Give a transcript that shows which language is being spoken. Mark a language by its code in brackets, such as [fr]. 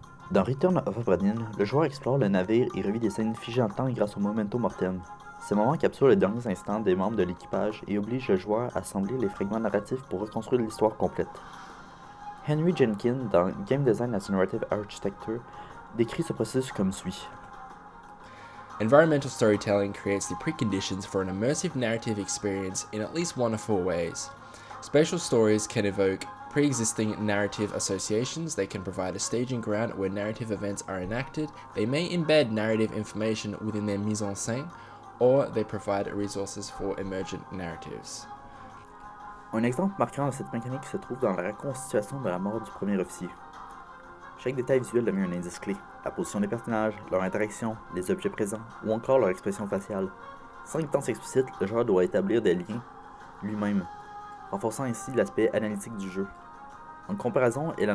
[fr] Dans Return of Obra Dinn, le joueur explore le navire et revit des scènes figées en temps grâce au Memento Mortem. Ces moments capturent les derniers instants des membres de l'équipage et obligent le joueur à assembler les fragments narratifs pour reconstruire l'histoire complète. Henry Jenkins, dans Game Design as Narrative Architecture, décrit ce processus comme suit. [en] Environmental storytelling creates the preconditions for an immersive narrative experience in at least one of four ways. Spatial stories can evoke pre-existing narrative associations, they can provide a staging ground where narrative events are enacted, they may embed narrative information within their mise en scène, or they provide resources for emergent narratives. [fr] Un exemple marquant de cette mécanique se trouve dans la reconstitution de la mort du premier officier. Chaque détail visuel devient un indice clé. La position des personnages, leur interaction, les objets présents ou encore leur expression faciale. Sans guidance explicite, le joueur doit établir des liens lui-même, renforçant ainsi l'aspect analytique du jeu. En comparaison, L.A.